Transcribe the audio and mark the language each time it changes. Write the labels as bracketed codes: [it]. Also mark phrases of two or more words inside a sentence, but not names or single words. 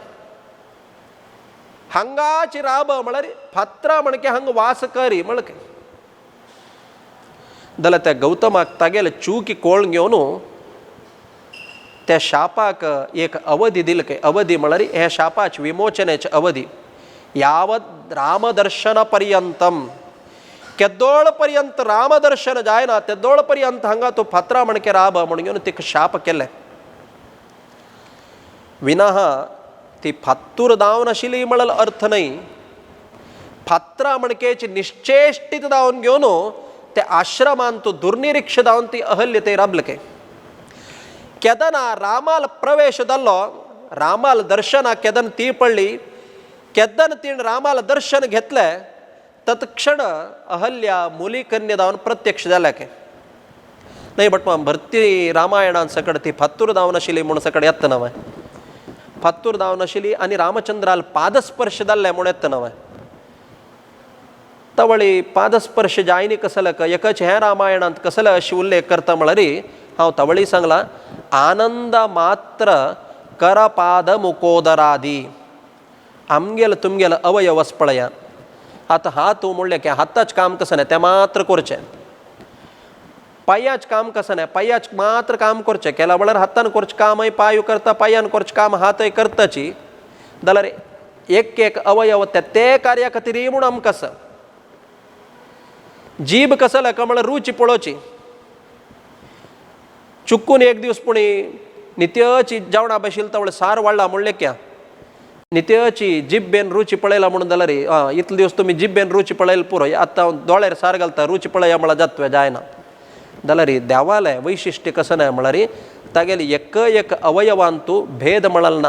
[kok] हांगाची राब म्हळ्यार फात्रा म्हणके हांगा वास करी म्हणके जाल्यार त्या गौतमाक तागेले चूकी कोळून घेवन त्या शापाक एक अवधी दिल काय. अवधी म्हळ्यार ह्या शापाचे विमोचनेचे अवधी यावत रामदर्शन पर्यंतम केदोळ पर्यंत रामदर्शन जायना तेदोळ पर्यंत हांगा तो फात्रा म्हणके राब म्हणून घेवन तिका शाप केले. विनाह ती फात्तूर दावन आशिल्ली म्हणल अर्थ नाही. फात्रा म्हणकेची निश्चेष्टीत दावन घेवन त्या आश्रमान तो दुर्निरीक्ष दावन ती अहल्य ते राबलके. केदना रामाल प्रवेश जाल्लो रामाल दर्शना केदन ती पडली केदन तीन रामाल दर्शन घेतले तत्क्षण अहल्या मुली कन्या दावन प्रत्यक्ष जाल्या के नाही. बट भरती रामायणान सकड ती फात्तूर दावन आशिल्ली म्हणून सकड येत नवं फात्तूर दावन आशिल्ली आनी रामचंद्राल पादस्पर्श जाल्ले म्हणून येत नवं. तवळी पादस्पर्श जायनी कसलक एकच हे रामायणांत कसले अशी उल्लेख करता म्हळ्यार हांव तवळी सांगला आनंद मात्र करपाद मुकोदरादी आमगेल तुमगेल अवयवस पळया. आता हात म्हणले की हाताच काम कसं नाही ते मात्र करचें. पायाच काम कसं नाही पायाच मात्र काम करचें केला म्हळ्यार हातान करचें कामय पाय करता पायान करचें काम हातय करताची जाल्यार एक एक अवयव ते कार्या खातीर म्हूण आमकां कसं. जीभ कसं लाका म्हळ्यार रुची पळोवची चुकून एक दीस पुणी नित्यची जेवणा बशिल्लो तवळे सार वाडला म्हणलें क्या नित्यची जिब्बेन रुची पळयला म्हणून जाल्यार इतले दिवस तुमी जिब्बेन रुची पळयला पुरो आतां दोळ्यार सार घालता रुची पळया म्हळ्यार जातवें जायना जाल्यार देवालें वैशिश्ट्य कसं ना म्हळ्यार तागेले एक अवयवान तूं भेद म्हणल ना.